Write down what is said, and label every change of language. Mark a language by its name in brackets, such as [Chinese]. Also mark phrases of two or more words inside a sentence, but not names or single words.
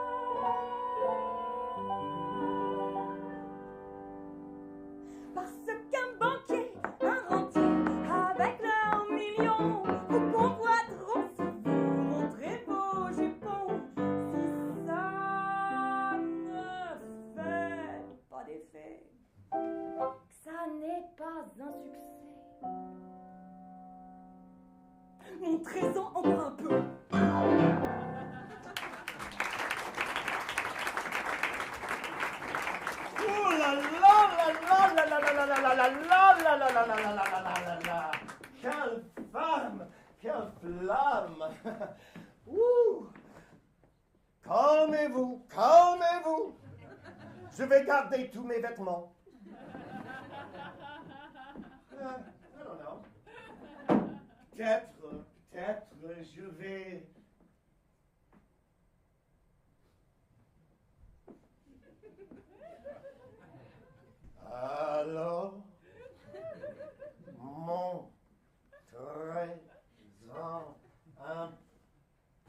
[French] Parce qu'un banquier, un rentier, avec leurs millions, vous convoiteront si vous montrez vos jupons. Si ça ne fait pas d'effet, que ça n'est pas un succès, montrez-en encore un peu. Oh là là là là là là là là là là là là là là là là là là là. Quelle femme, quelle flamme. Ouh. Calmez-vous, calmez-vous. Je vais garder tous mes vêtements. [English] I don't know. [French] Peut-être, je vais... Alors, montrez-en un peu.